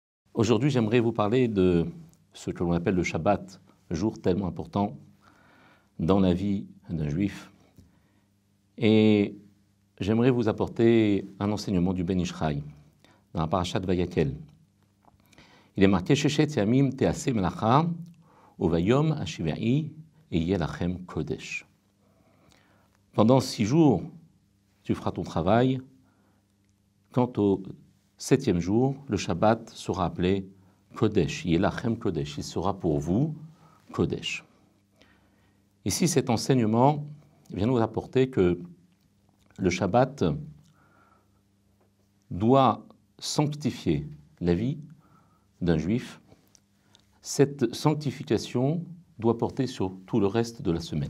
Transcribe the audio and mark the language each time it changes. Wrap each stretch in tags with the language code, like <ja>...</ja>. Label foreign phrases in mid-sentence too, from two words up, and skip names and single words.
<fr>Aujourd'hui, j'aimerais vous parler de ce que l'on appelle le Shabbat, jour tellement important dans la vie d'un juif. Et j'aimerais vous apporter un enseignement du Ben Ishraï, dans la parashat Vayakel. Il est marqué «</fr> <he>ששת ימים תעשה מלאכה, וביום השביעי יהיה לכם קודש ».</he> <fr>Pendant 6 jours, tu feras ton travail. Quant au 7e jour, le Shabbat sera appelé Kodesh,</fr> <he>יהיה לכם קודש,</he> <fr>il sera pour vous Kodesh. Ici, cet enseignement vient nous apporter que le Shabbat doit sanctifier la vie d'un juif. Cette sanctification doit porter sur tout le reste de la semaine.</fr>